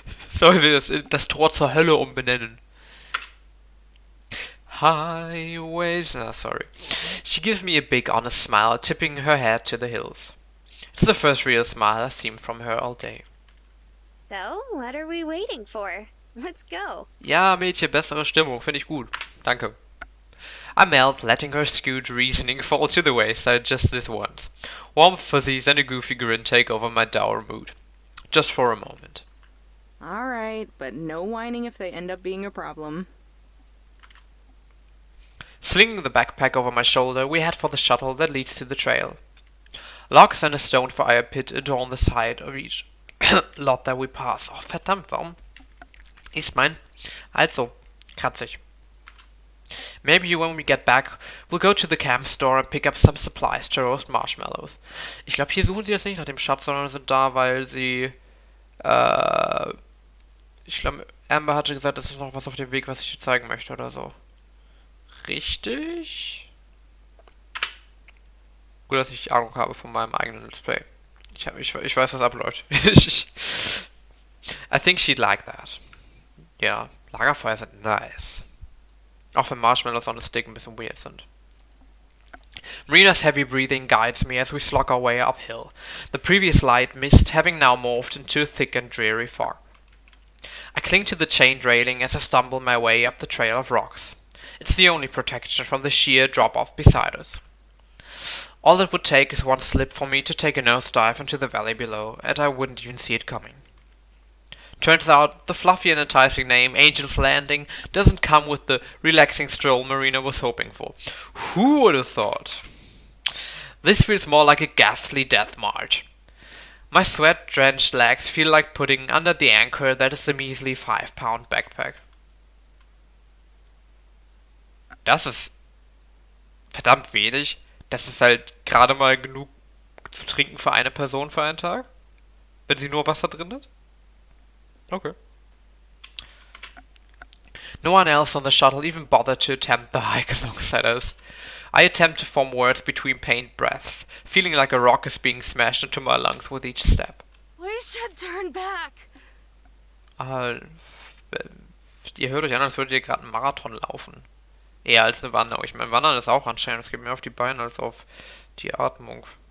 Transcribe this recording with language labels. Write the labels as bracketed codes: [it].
[de] Sollen wir das Tor zur Hölle umbenennen? [en] Highways. Sorry. She gives me a big honest smile, tipping her head to the hills. It's the first real smile I've seen from her all day. So, what are we waiting for? Let's go. [de] Ja, Mädchen, bessere Stimmung. Finde ich gut. Danke. [en] I melt, letting her skewed reasoning fall to the wayside just this once. Warm fuzzies and a goofy grin take over my dour mood. Just for a moment. Alright, but no whining if they end up being a problem. Slinging the backpack over my shoulder, we head for the shuttle that leads to the trail. Logs and a stone fire pit adorn the side of each lot that we pass. [de] Oh, verdammt, warum ist mein Hals so kratzig? [en] Maybe when we get back, we'll go to the camp store and pick up some supplies to roast marshmallows. [de] Ich glaube, hier suchen sie jetzt nicht nach dem Schatz, sondern sind da, weil sie, ich glaube, Amber hatte gesagt, es ist noch was auf dem Weg, was ich dir zeigen möchte oder so. Richtig? Gut, dass ich Ahnung habe von meinem eigenen Let's Play. Ich weiß, was abläuft. [en] I think she'd like that. [de] Ja, Lagerfeuer sind nice. Auch wenn [en] Marshmallows on a stick [de] ein bisschen weird sind. [en] Marina's heavy breathing guides me as we slog our way uphill, the previous light mist having now morphed into a thick and dreary fog. I cling to the chained railing as I stumble my way up the trail of rocks. It's the only protection from the sheer drop-off beside us. All it would take is one slip for me to take a nosedive into the valley below, and I wouldn't even see it coming. Turns out, the fluffy and enticing name, Angel's Landing, doesn't come with the relaxing stroll Marina was hoping for. Who would have thought? This feels more like a ghastly death march. My sweat-drenched legs feel like putting under the anchor that is the measly 5-pound backpack. [de] Das ist verdammt wenig. Das ist halt gerade mal genug zu trinken für eine Person für einen Tag. Wenn sie nur Wasser drin hat. Okay. [en] No one else on the shuttle even bothered to attempt the hike alongside us. I attempt to form words between pained breaths, feeling like a rock is being smashed into my lungs with each step. We should turn back. [de] Ihr hört euch an, als würdet ihr gerade einen Marathon laufen. Eher als eine Wanderung. Ich meine, Wandern ist auch anstrengend. Es geht mehr auf die Beine als auf die Atmung.